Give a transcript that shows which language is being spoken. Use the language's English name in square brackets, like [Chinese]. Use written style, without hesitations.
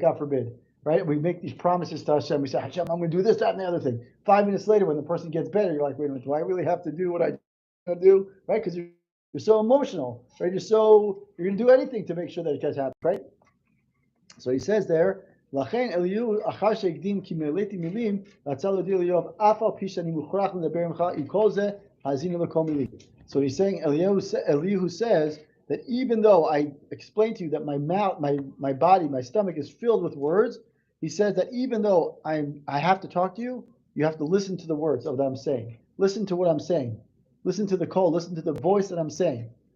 [English] God forbid, right? We make these promises to Hashem. We say, Hashem, I'm going to do this, that, and the other thing. 5 minutes later, when the person gets better, you're like, wait a minute, do I really have to do what I going to do, right? Because you're so emotional, right? You're going to do anything to make sure that it gets happy, right? So he says there, [Hebrew] לכן אליהו אחר שהקדים כי מילאתי מילים רצה להודיע לאיוב אף על פי שאני מוכרח לדבר ממך עם כל זה האזינו לכל מילים. [English] So he's saying Elihu says that even though I explained to you that my mouth, my body, my stomach is filled with words, he says that even though I have to talk to you, you have to listen to the words of what I'm saying. Listen to what I'm saying. Listen to the call. Listen to the voice that I'm saying.